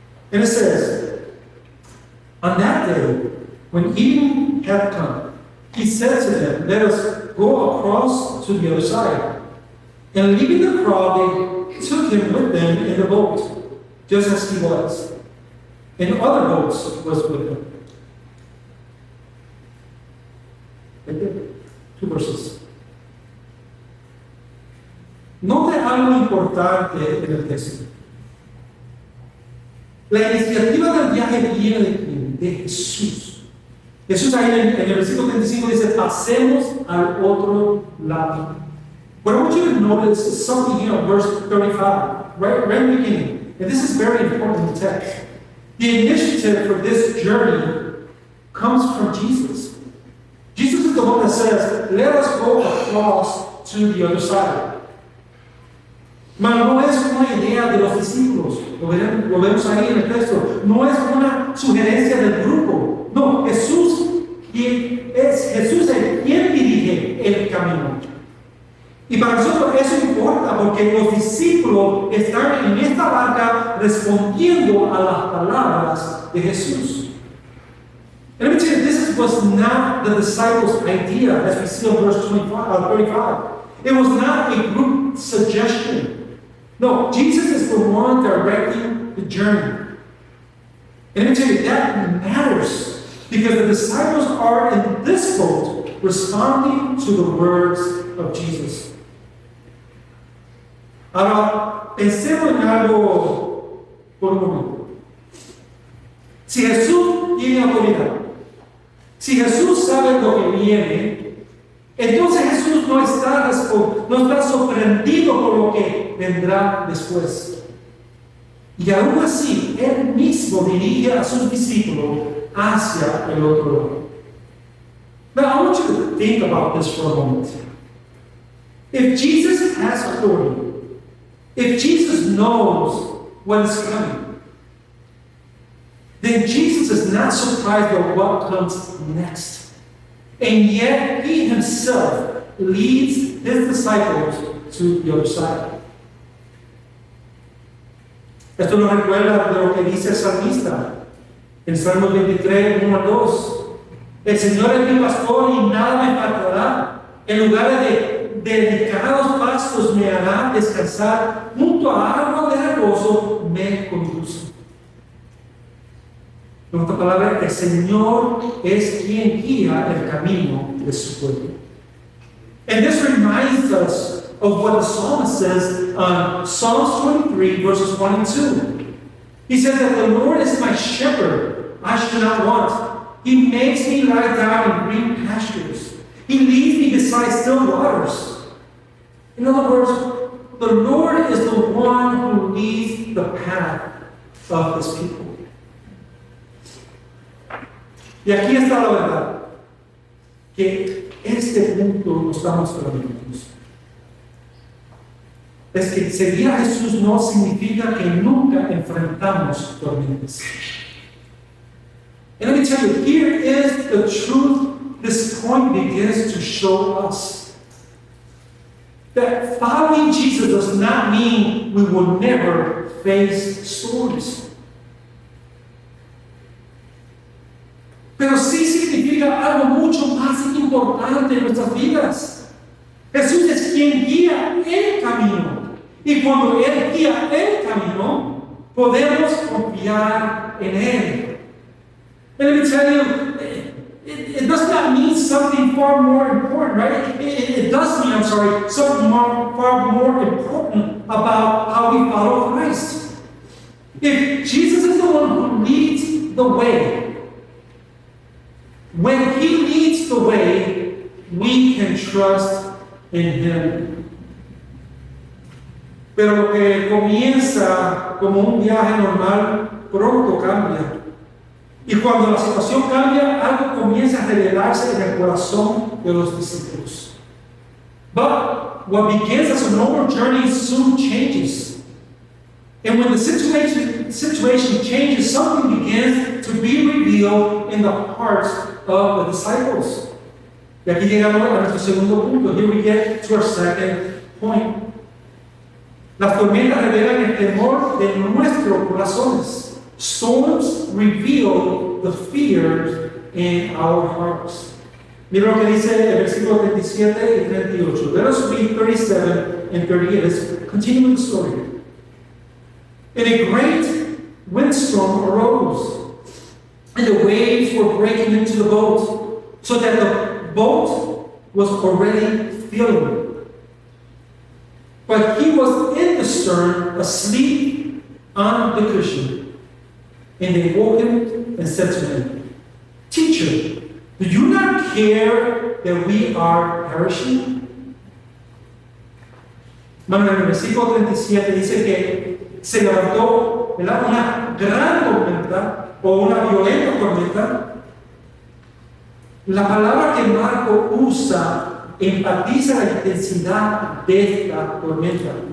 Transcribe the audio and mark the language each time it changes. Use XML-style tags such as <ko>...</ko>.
<en>And it says, on that day, when evening had come, He said to them, let us go across to the other side. And leaving the crowd, they took Him with them in the boat, just as He was. And other boats was with Him. Right there. 2 verses.</en> <es>Note algo importante en el texto. La iniciativa del viaje viene de Jesús. Jesús ahí en el versículo 35 dice, pasemos al otro lado.</es> <en>What I want you to notice something here in verse 35, right in the beginning. And this is very important in the text. The initiative for this journey comes from Jesus. Jesus is the one that says, let us go across to the other side.</en> <es>Mas no es una idea de los discípulos, lo vemos ahí en el texto, no es una sugerencia del grupo, no, Jesús es quien dirige el camino. Y para nosotros eso importa porque los discípulos están en esta barca respondiendo a las palabras de Jesús.</es> <en>And let me tell you, this was not the disciples' idea, as we see in verse 35. It was not a group suggestion. No, Jesus is the one directing the journey. And let me tell you, that matters because the disciples are in this boat responding to the words of Jesus.</en> <es>Ahora, pensemos en algo por un momento. Si Jesús tiene autoridad, si Jesús sabe lo que viene, entonces Jesús no está sorprendido por lo que vendrá después. Y aún así, Él mismo dirige a sus discípulos hacia el otro lado.</es> <en>Now, I want you to think about this for a moment. If Jesus has authority, if Jesus knows what is coming, then Jesus is not surprised by what comes next. And yet, he himself leads his disciples to the other side.</en> <es>Esto nos recuerda de lo que dice el salmista en Salmo 23, 1 al 2. El Señor es mi pastor y nada me faltará. En lugares de delicados pastos me hará descansar. Junto a aguas de reposo me conduce. En otras palabras, el Señor es quien guía el camino de su pueblo.</es> <en>And this reminds us of what the psalmist says on Psalms 23, verses 1 and 2. He says that the Lord is my shepherd, I shall not want. He makes me lie down in green pastures. He leads me beside still waters. In other words, the Lord is the one who leads the path of his people.</en> <es>Y aquí está la verdad, que este punto nos da nuestra minutos. Es que seguir a Jesús no significa que nunca enfrentamos tormentas.</es> <en>And let me tell you, here is the truth this point begins to show us. That following Jesus does not mean we will never face storms.</en> <es>Pero sí significa algo mucho más importante en nuestras vidas. Jesús es quien guía el camino. Y cuando Él guía el camino, podemos confiar en Él.</es> <en>And let me tell you, it does not mean something far more important, right? It does mean, something far more important about how we follow Christ. If Jesus is the one who leads the way, when He leads the way, we can trust in Him.</en> <es>Pero lo que comienza como un viaje normal, pronto cambia. Y cuando la situación cambia, algo comienza a revelarse en el corazón de los discípulos.</es> <en>But what begins as a normal journey soon changes. And when the situation changes, something begins to be revealed in the hearts of the disciples.</en> <es>Y aquí llegamos a nuestro segundo punto.</es> <en>Here we get to our second point.</en> <es>Las tormentas revelan el temor de nuestros corazones.</es> <en>Storms reveal the fears in our hearts.</en> <es>Mira lo que dice el versículo 37 y 38.</es> <en>Let us read 37 and 38. Let's continue the story. And a great windstorm arose, and the waves were breaking into the boat, so that the boat was already filling. But he was in the stern, asleep on the cushion. And they woke him and said to him, Teacher, do you not care that we are perishing?</en> <es>Bueno, en el versículo 37 dice que se levantó, ¿verdad?, una gran tormenta o una violenta tormenta. La palabra que Marco usa enfatiza la intensidad de esta tormenta.</es>